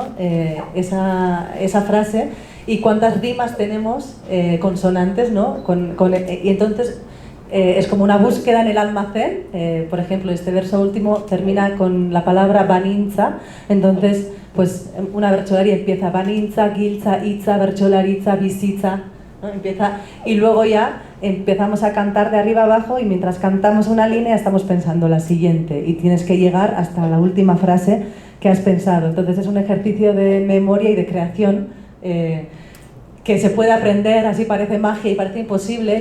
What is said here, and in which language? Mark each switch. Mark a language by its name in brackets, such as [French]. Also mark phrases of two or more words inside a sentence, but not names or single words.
[Spanish] esa frase y cuántas rimas tenemos consonantes, ¿no? Y entonces es como una búsqueda en el almacén. Por ejemplo, este verso último termina con la palabra banintza, entonces pues una bertsolari empieza [Basque] banintza, giltza, itza, bertsolaritza, bizitza, [Spanish] ¿no? Empieza, y luego ya empezamos a cantar de arriba abajo y mientras cantamos una línea estamos pensando la siguiente y tienes que llegar hasta la última frase que has pensado. Entonces es un ejercicio de memoria y de creación que se puede aprender, así parece magia y parece imposible.